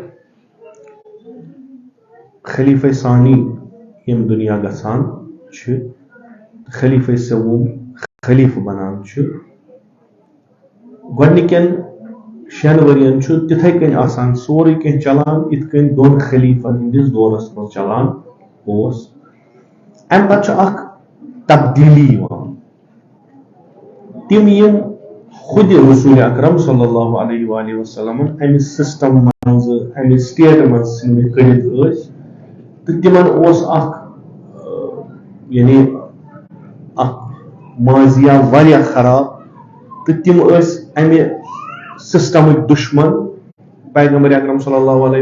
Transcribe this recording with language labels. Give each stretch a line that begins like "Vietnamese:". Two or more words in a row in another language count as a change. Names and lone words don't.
Kashmiri: خلیفہ ثانی یم دنیا گژھان چھِ خلیفہ سوم خلیفہ بنان چھِ گۄڈنِکٮ۪ن 6 ؤرین چھُ تِتھے کٔنۍ آسان سورُے کینٛہہ چلان یِتھ کٔنۍ دۄن خلیفن ہٕنٛدِس دورس منٛز چلان اوس امہِ پتہٕ چھُ اکھ تبدیٖلی یِوان تِم یم خود رسول اکرم
Arabic: صلی اللہ علیہ وآلہ وسلم
Kashmiri: امہِ سسٹم منٛز امہِ سٹیٹ منٛز ژھٕنمٕتۍ کٔڑِتھ ٲسۍ تہٕ تِمن اوس اکھ یعنی اکھ ماضیہ واریاہ خراب تہٕ تِم ٲسۍ امہِ سسٹمٕکۍ دُشمن پیغمبر اکرم
Arabic: صلی اللہ علیہ